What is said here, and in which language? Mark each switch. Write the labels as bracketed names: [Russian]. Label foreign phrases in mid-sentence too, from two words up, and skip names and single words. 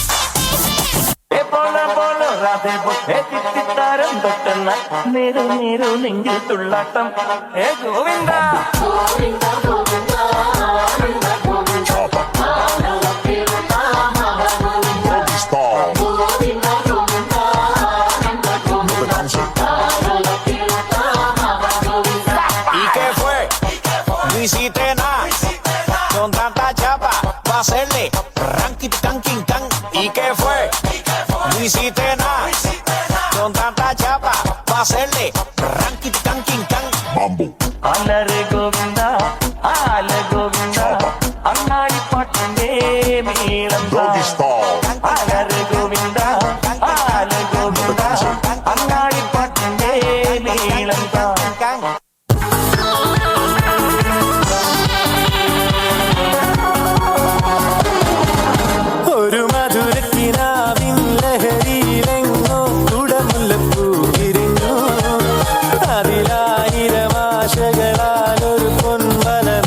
[Malayalam] രാധേ തിത്തിത്താരം തൊട്ടുന്ന നേരു നേരു നെഞ്ചിൽ തുള്ളാട്ടം ഏ ഗോവിന്ദ [Spanish] ¿Y qué fue? No hiciste nada. Con tanta chapa, va a hacerle ranking, tanking, tan. ¿Y qué fue? No hiciste nada. Con tanta chapa, va a hacerle ranking, tanking, tan. [Malayalam] അലരെ ഗോവിന്ദ ആല ഗോവിന്ദ അങ്ങാടി പാട്ടിന്റെ മേളം അലരെ ഗോവിന്ദ ആല ഗോവിന്ദ അങ്ങാടി പാട്ടിന്റെ മേളം ഒരു മധുരക്കിനാവിൻ ലഹരിയിലെങ്ങോ കുടമുല്ലപ്പൂ വിരിഞ്ഞു അതിലായിരം ആശകളാൽ ഒരു പൊൻവല